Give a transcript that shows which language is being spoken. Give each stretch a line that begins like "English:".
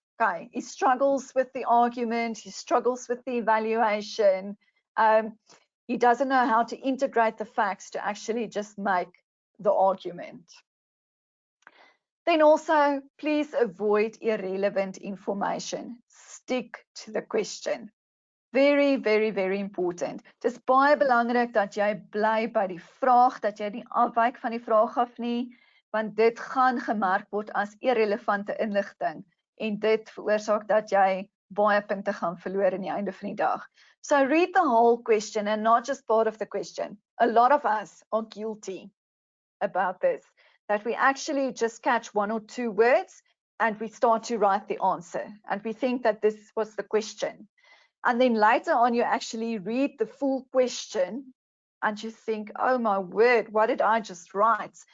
English: Okay, he struggles with the argument, he struggles with the evaluation, he doesn't know how to integrate the facts to actually just make the argument. Then also, please avoid irrelevant information. Stick to the question. Very, very, very important.
Afrikaans: Dit is baie belangrik dat jy bly by die vraag, dat jy nie afwyk van die vraag af nie, want dit gaan gemerk word as irrelevante inligting en dit veroorsaak dat jy baie punte gaan verloor in die einde van die dag.
English: So read the whole question and not just part of the question. A lot of us are guilty about this, that we actually just catch 1 or 2 words and we start to write the answer and we think that this was the question. And then later on, you actually read the full question and you think, oh my word, what did I just write?